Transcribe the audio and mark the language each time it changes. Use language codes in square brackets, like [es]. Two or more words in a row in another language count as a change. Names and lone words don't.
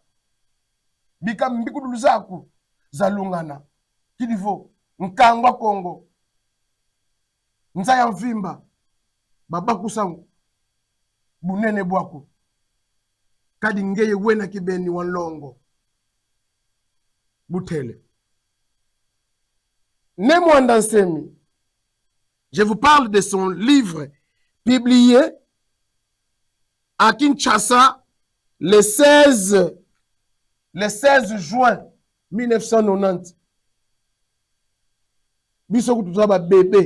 [kg] Bika mbikulu zaku zalungana kidivo nkangwa Kongo nzaya mvimba babaku sangu bunene bwaku kadi ngeye wena kibeni walongo butele Nemwanda Nsemi. [fr] Je vous parle de son livre publié à Kinshasa le 16 juin 1990. [kg] Biso kutuzaba bébé.